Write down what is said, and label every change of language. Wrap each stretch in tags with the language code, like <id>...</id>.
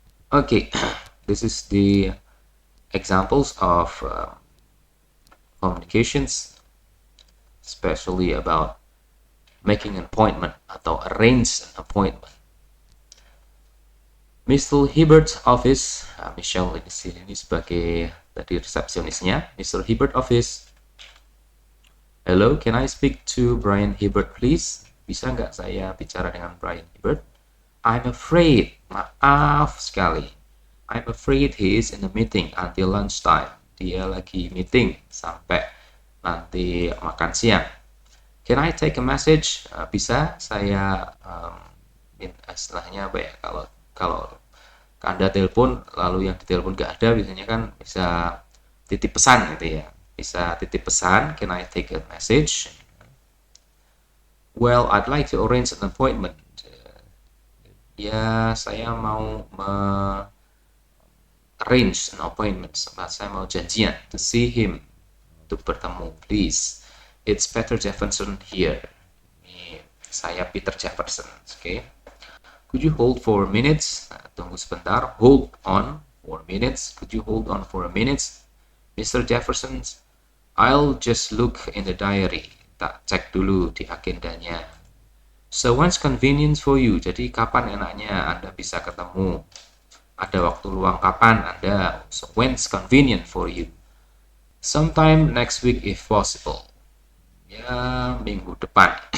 <en>Okay, this is the examples of communications, especially about making an appointment atau arrange an appointment.</en> <id>Mr. Hibbert's office, Michelle di sini sebagai tadi resepsionisnya. Mr. Hibbert office.</id> <en>Hello, can I speak to Brian Hibbert, please?</en> <id>Bisa nggak saya bicara dengan Brian Hibbert?</id> <en>I'm afraid,</en> <id>maaf sekali.</id> <en>I'm afraid he is in a meeting until lunchtime.</en> <id>Dia lagi meeting sampai nanti makan siang.</id> <en>Can I take a message?</en> <id>Bisa saya istilahnya apa ya, kalau Anda telepon lalu yang ditelepon nggak ada, biasanya kan bisa titip pesan gitu ya. Bisa titip pesan.</id> <en>Can I take a message? Well, I'd like to arrange an appointment.</en> <id>Ya, saya mau</id> <en>arrange an appointment.</en> <id>Saya mau janjian</id> <en>to see him,</en> <id>untuk bertemu, please.</id> <en>It's Peter Jefferson here.</en> <id>Ini saya Peter Jefferson.</id> <en>Okay. Could you hold for a minute?</en> <id>Tunggu sebentar.</id> <en>Hold on for a minute. Could you hold on for a minute, Mr. Jefferson? I'll just look in the diary.</en> <id>Tak cek dulu di agendanya.</id> <en>So when's convenient for you?</en> <id>Jadi kapan enaknya Anda bisa ketemu? Ada waktu luang kapan Anda?</id> <en>So when's convenient for you? Sometime next week if possible.</en> <id>Ya, minggu depan.</id>